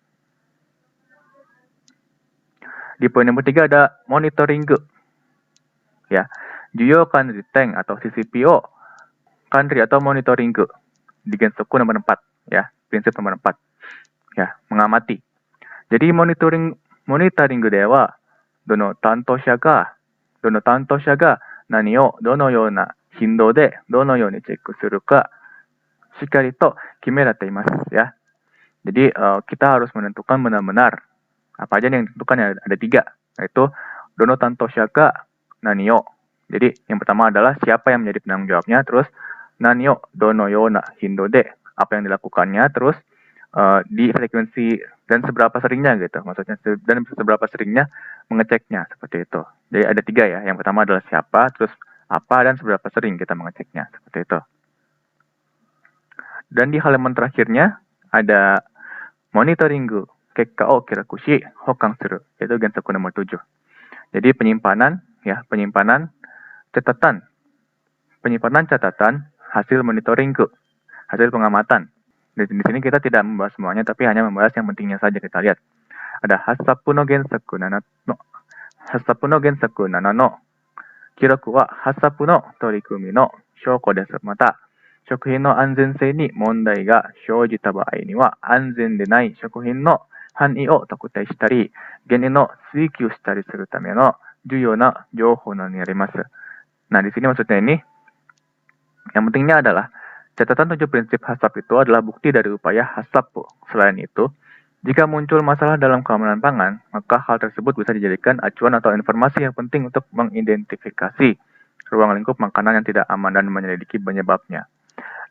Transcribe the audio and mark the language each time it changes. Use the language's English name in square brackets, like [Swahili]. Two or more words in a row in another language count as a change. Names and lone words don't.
[Indonesian] Di poin nomor 3 ada monitoring. Ya, [Japanese] 重要管理点 [Indonesian] atau CCPO, kanri atau monitoring. Di gensoku nomor 4, ya, prinsip nomor 4. Ya, mengamati. Jadi monitoring dewa, [Japanese] どの 担当者 が 何 を どのような 頻度 で どのように チェック する か しっかり と 決められて います ya. [Indonesian] Jadi kita harus menentukan benar-benar apa aja yang ditentukan, ada 3, yaitu [Japanese] どの 担当者 が 何 を. [Indonesian] Jadi yang pertama adalah siapa yang menjadi penanggung jawabnya, terus [Japanese] 何 を どのような 頻度 で, [Indonesian] apa yang dilakukannya, terus di frekuensi dan seberapa seringnya gitu, maksudnya dan seberapa seringnya mengeceknya, seperti itu. Jadi ada 3 ya, yang pertama adalah siapa, terus apa, dan seberapa sering kita mengeceknya, seperti itu. Dan di halaman terakhirnya ada [Japanese] モニタリング 結果 を 記録し 保管 する, [Indonesian] yaitu gensoku nomor 7. Jadi penyimpanan catatan hasil monitoring, hasil pengamatan. Di sini kita tidak membahas semuanya, tapi hanya membahas yang pentingnya saja. Kita lihat. Ada [Japanese] ハサップ の 原則 7 の記録はHasapuの取り組みの証拠です。また、食品の安全性に問題が生じた場合には、安全でない食品の範囲を特定したり、原因を追求したりするための重要な情報になります。 [Indonesian] Nah, di sini maksudnya ini, yang pentingnya adalah catatan 7 prinsip HACCP itu adalah bukti dari upaya HACCP. Selain itu, jika muncul masalah dalam keamanan pangan, maka hal tersebut bisa dijadikan acuan atau informasi yang penting untuk mengidentifikasi ruang lingkup makanan yang tidak aman dan menyelidiki penyebabnya.